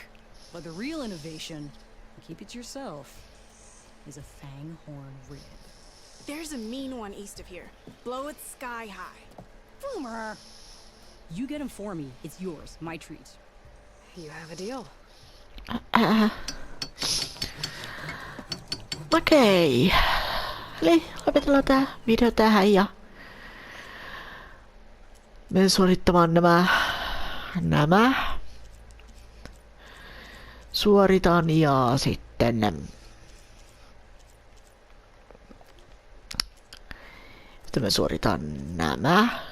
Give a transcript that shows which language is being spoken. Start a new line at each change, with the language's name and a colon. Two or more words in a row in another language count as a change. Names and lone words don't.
English: But the real innovation, keep it to yourself, is a fang horn rib. There's a mean one east of here. Blow it sky high. Boomer! You get him for me. It's yours. My treat. You have a deal.
Finnish: Okei. Eli lopetellaan tää video tähän ja menen suorittamaan nämä. Suoritan ja sitten mä suoritan nämä.